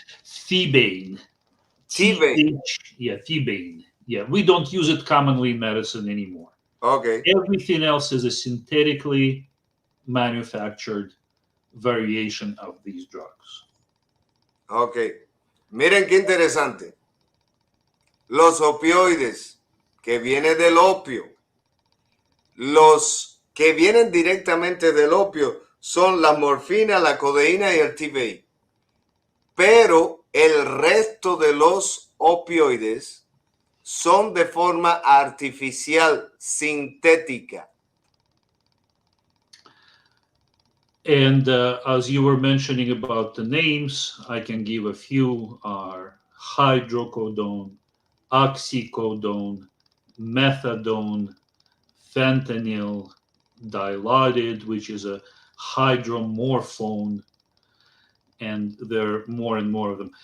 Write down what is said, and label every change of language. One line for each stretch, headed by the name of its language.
English: Thebaine. Thebaine. Yeah, thebaine. Yeah, we don't use it commonly in medicine anymore. Okay. Everything else is a synthetically manufactured variation of these drugs.
Spanish: Ok. Miren qué interesante. Los opioides que vienen del opio, los que vienen directamente del opio son la morfina, la codeína y el thebaine. Pero el resto de los opioides son de forma artificial, sintética.
English: And as you were mentioning about the names, I can give a few are hydrocodone, oxycodone, methadone, fentanyl, dilaudid, which is a hydromorphone, and there are more and more of them.